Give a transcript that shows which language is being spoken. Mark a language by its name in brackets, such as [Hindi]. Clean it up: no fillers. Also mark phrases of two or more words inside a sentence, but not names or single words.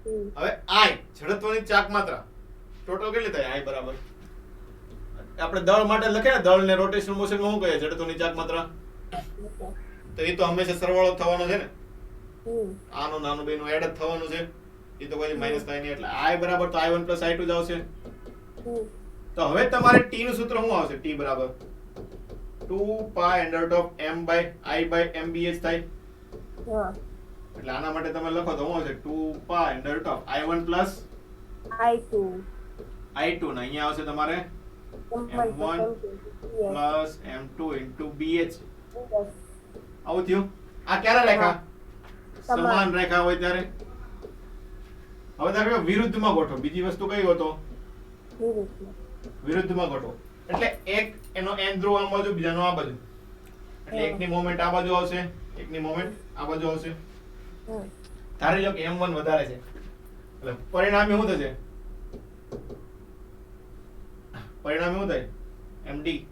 [Gujarati] હવે I જડત્વની ચાક માત્રા ટોટલ કેટલી થાય I બરાબર આપણે દળ માટે લખે ને દળ ને [English] rotational motion [Gujarati] માં શું કહે જડત્વની ચાક માત્રા તો એ તો હંમેશા સરવાળો થવાનો છે ને આનું નાનું બેનું એડ જ થવાનું છે એ તો કોઈ માઈનસ થાય નહીં એટલે I બરાબર તો [English] I1 plus I2 [Gujarati] જ આવશે તો હવે તમારે t નું સૂત્ર શું આવશે t બરાબર [English] 2 pi under root of m by I by mbh [Gujarati] થાય એટલે આના માટે તમે લખો તો શું આવશે [English] 2 pi under root of I1 plus [Gujarati] I2 I2 ને અહીંયા આવશે તમારે [English] m1 plus m2 into bh [Gujarati] આવું થયું આ ક્યારે રેખા સમાન રેખા હોય ત્યારે હવે તમે વિરુદ્ધમાં ગોઠવો બીજી વસ્તુ કઈ હતો વિરુદ્ધમાં ગોઠવો એટલે એક એનો n ધ્રુવ આ બાજુ બીજાનો આ બાજુ એટલે એકની મોમેન્ટ આ બાજુ આવશે એકની મોમેન્ટ આ બાજુ આવશે ધારી લો કે m1 વધારે છે એટલે પરિણામે શું થશે પરિણામે શું થાય md